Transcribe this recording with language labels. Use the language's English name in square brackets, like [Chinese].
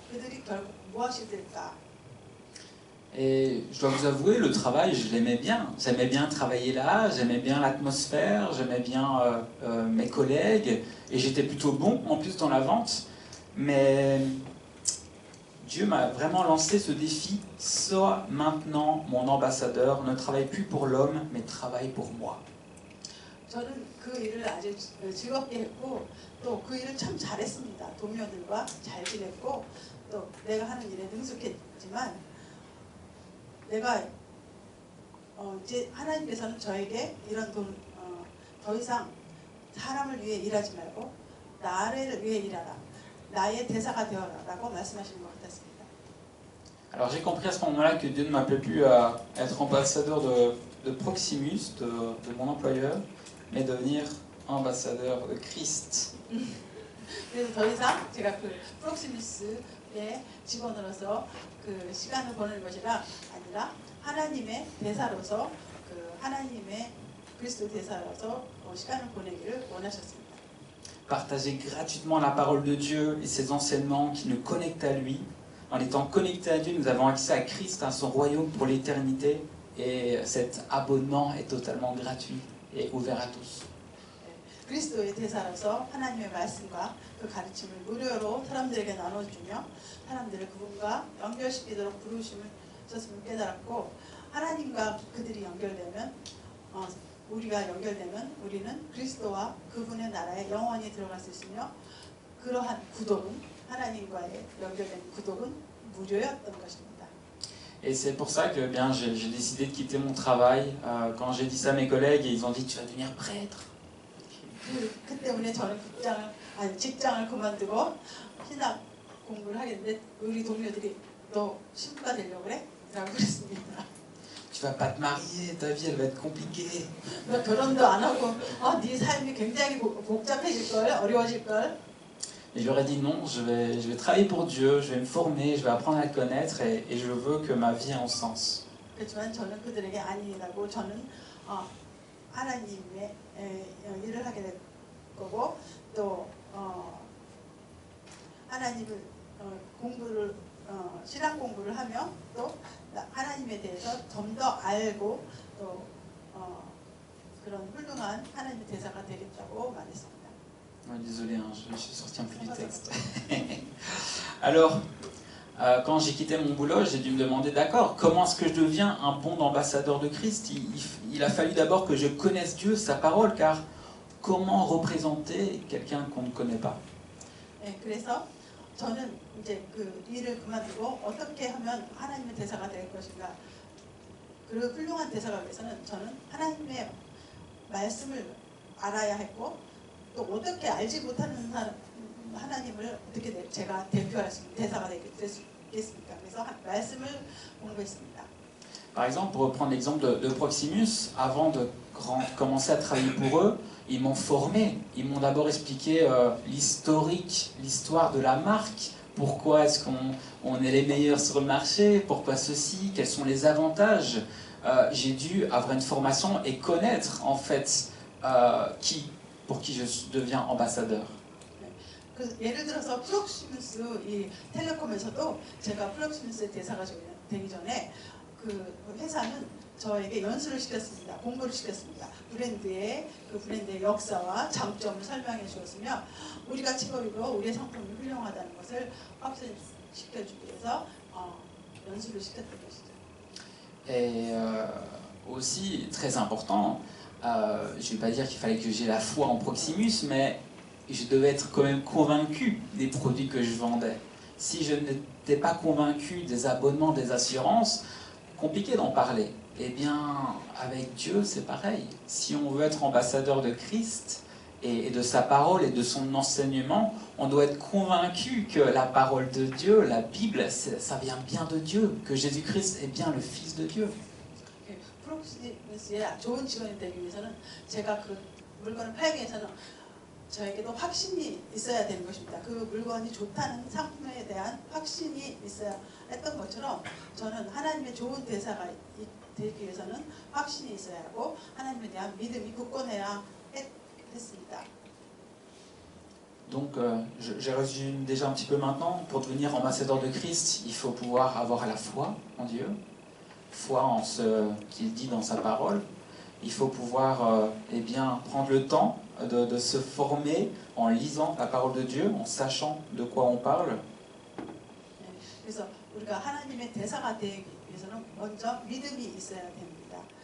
[Korean] 그들이 결국 무엇이 될까? [French] Et je dois vous avouer, le travail, je l'aimais bien. J'aimais bien travailler là, j'aimais bien l'atmosphère, j'aimais bien mes collègues, et j'étais plutôt bon en plus dans la vente. Mais Dieu m'a vraiment lancé ce défi, sois maintenant mon ambassadeur, ne travaille plus pour l'homme, mais travaille pour moi. [Korean] 저는 그 일을 아주 즐겁게 했고 또 그 일을 참 잘했습니다. 동료들과 잘 지냈고 또 내가 하는 일에 능숙했지만 내가 이제 하나님께서는 저에게 이런 더 이상 사람을 위해 일하지 말고 나를 위해 일하라. 나의 대사가 되어라라고 말씀하시는 것 같았습니다. [French] Alors j'ai compris à ce moment-là que Dieu ne m'appelait plus à être ambassadeur de Proximus, de mon employeur, mais devenir ambassadeur de Christ. [Korean] 그래서 더 이상 제가 그 프록시미스의 직원으로서 그 시간을 보내는 것이라 아니라 하나님의 대사로서 하나님의 그리스도 대사로서 시간을 보내기를 원하셨습니다. [French] Partager gratuitement la parole de Dieu et ses enseignements qui nous connectent à lui. En étant connectés à Dieu, nous avons accès à Christ, à son royaume pour l'éternité. Et cet abonnement est totalement gratuit et ouvert à tous. [Korean] 그리스도의 대사로서 하나님의 말씀과 그 가르침을 무료로 사람들에게 나눠주며 사람들을 그분과 연결시키도록 부르심을 줬음을 깨달았고 하나님과 그들이 연결되면 우리가 연결되면 우리는 그리스도와 그분의 나라에 영원히 들어갈 수 있으며 그러한 구독은 하나님과의 연결된 구독은 무료였던 것입니다. [French] Et c'est pour ça que bien j'ai décidé de quitter mon travail. Quand j'ai dit ça à mes collègues, ils ont dit tu vas devenir prêtre. [Korean] 그 때문에 저는 직장을 그만두고 신학 공부를 하겠는데 우리 동료들이 너 신부가 되려고 그래? 라고 그랬습니다. [French] Tu vas pas te marier, ta vie elle va être compliquée. [Korean] 너 결혼도 안 하고 네 삶이 굉장히 복잡해질 걸, 어려워질 걸. [French] Et je leur ai dit non, je vais travailler pour Dieu, je vais me former, je vais apprendre à le connaître et je veux que ma vie ait un sens. [Korean] 그렇지만 저는 그들에게 아니라고 저는 하나님의 일을 하게 될 거고 또 하나님을 공부를 신학 공부를 하며 또 하나님에 대해서 좀 더 알고 또 그런 훌륭한 하나님의 대사가 되겠다고 말했습니다. [French] Désolé, hein, je suis sorti un peu du texte. Alors, quand j'ai quitté mon boulot, j'ai dû me demander, d'accord, comment est-ce que je deviens un bon ambassadeur de Christ? Il a fallu d'abord que je connaisse Dieu, sa parole, car comment représenter quelqu'un qu'on ne connaît pas. [Korean] 예, 그래서 저는 이제 그 일을 그만두고 어떻게 하면 하나님의 대사가 될 것인가. 그 훌륭한 대사가 위해서는 저는 하나님의 말씀을 알아야 했고 또 어떻게 알지 못하는 하나님을 어떻게 제가 대표할 수 있는 대사가 되겠습니까? 그래서 말씀을 공부했습니다. [French] Par exemple, pour reprendre l'exemple de Proximus, avant de commencer à travailler pour eux, ils m'ont formé. Ils m'ont d'abord expliqué l'historique, l'histoire de la marque. Pourquoi est-ce qu'on est les meilleurs sur le marché? Pourquoi ceci? Quels sont les avantages? J'ai dû avoir une formation et connaître en fait pour qui je deviens ambassadeur. [Korean] 예를 들어서 프록시무스 이 텔레콤에서도 제가 프록시무스 대사가 되기 전에 그 회사는 저에게 연수를 시켰습니다. 공부를 시켰습니다. 브랜드의 역사와 장점을 설명해 주었으며 우리가 직업이고 우리의 상품이 훌륭하다는 것을 확신시켜주기 위해서 연수를 시켰던 것이죠. [French] Et aussi, très important, je ne vais pas dire qu'il fallait que j'ai la foi en Proximus, mais je devais être quand même convaincu des produits que je vendais. Si je n'étais pas convaincu des abonnements, des assurances, compliqué d'en parler. Eh bien, avec Dieu, c'est pareil. Si on veut être ambassadeur de Christ et de sa parole et de son enseignement, on doit être convaincu que la parole de Dieu, la Bible, ça vient bien de Dieu, que Jésus-Christ est bien le Fils de Dieu. [Korean] 프록시무스의 좋은 직원이 되기 위해서는 제가 그 물건을 팔기 위해서는 저에게도 확신이 있어야 되는 것입니다. 그 물건이 좋다는 상품에 대한 확신이 있어야 했던 것처럼 저는 하나님의 좋은 대사가 되기 위해서는 확신이 있어야 하고 하나님에 대한 믿음이 굳건해야 했습니다. [French] Donc, je résume déjà un petit peu maintenant. Pour devenir ambassadeur de Christ, il faut pouvoir avoir la foi en Dieu, foi en ce qu'il dit dans sa parole. Il faut pouvoir eh bien, prendre le temps de se former en lisant la parole de Dieu, en sachant de quoi on parle. [Korean] 그래서 우리가 하나님의 대사가 되기 위해서는 먼저 믿음이 있어야 됩니다.